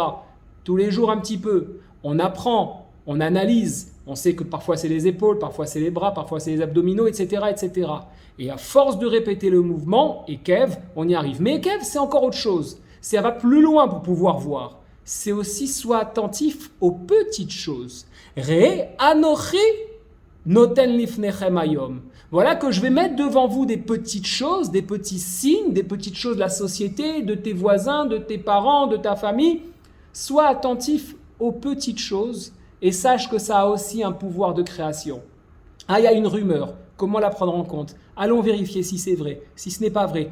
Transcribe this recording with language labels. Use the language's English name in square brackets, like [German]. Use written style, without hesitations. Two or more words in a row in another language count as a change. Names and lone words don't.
[French] Tous les jours un petit peu, on apprend, on analyse, on sait que parfois c'est les épaules, parfois c'est les bras, parfois c'est les abdominaux, etc., etc. Et à force de répéter le mouvement, Ekev, on y arrive. Mais Ekev, c'est encore autre chose. Ça va plus loin pour pouvoir voir. C'est aussi sois attentif aux petites choses. [Hebrew] ראה אנכי נותן לפניכם היום. [French] Voilà que je vais mettre devant vous des petites choses, des petits signes, des petites choses de la société, de tes voisins, de tes parents, de ta famille. Sois attentif aux petites choses et sache que ça a aussi un pouvoir de création. Ah, il y a une rumeur. Comment la prendre en compte? Allons vérifier si c'est vrai, si ce n'est pas vrai.